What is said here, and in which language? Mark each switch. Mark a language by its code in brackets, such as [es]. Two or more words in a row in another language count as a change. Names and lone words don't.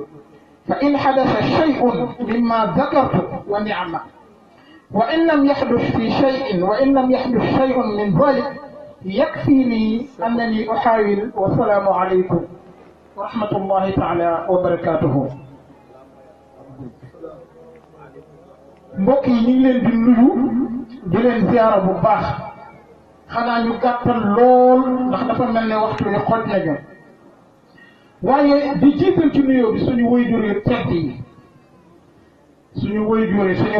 [ar] فإن حدث شيء مما ذكرت ونعمة، وإن لم يحدث شيء من ذلك يكفيني أنني أحاول. والسلام عليكم ورحمة الله تعالى وبركاته. [wo] mbokk yi ñu ngi leen di nuyu di leen ziara bu baax. xanaa ñu gàttal lool ndax dafa mel ne waxtu bi xoj nañu, waaye di jiital ci nuyoo bi suñu waajur yu tedd yi, suñu waajur yi, suñu